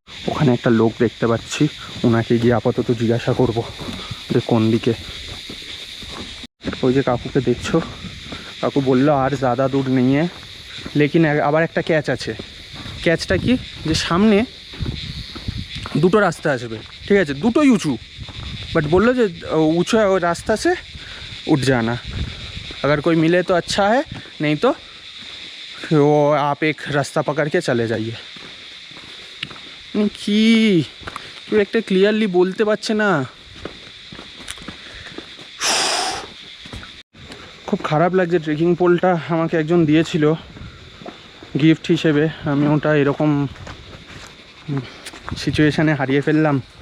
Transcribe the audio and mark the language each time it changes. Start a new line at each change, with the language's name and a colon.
Bangla: ওখানে একটা লোক দেখতে পাচ্ছি, ওনাকে গিয়ে আপাতত জিজ্ঞাসা করব যে কোন দিকে। ওই যে কাকুকে দেখছো, কাকু বললো আর ज़्यादा দূর নেই, লেকিন আবার একটা ক্যাচ আছে। ক্যাচটা কি, যে সামনে দুটো রাস্তা আসবে, ঠিক আছে? দুটোই উঁচু,
Hindi: बट बोलो जो ऊँचा रास्ता से उठ जाना, अगर कोई मिले तो अच्छा है, नहीं तो वो आप एक रास्ता पकड़ के चले जाइए।
Bangla: কি কেউ একটা ক্লিয়ারলি বলতে পারছে না, খুব খারাপ লাগছে। ট্রেকিং পোলটা আমাকে একজন দিয়েছিল গিফট হিসেবে, আমি ওটা এরকম সিচুয়েশানে হারিয়ে ফেললাম।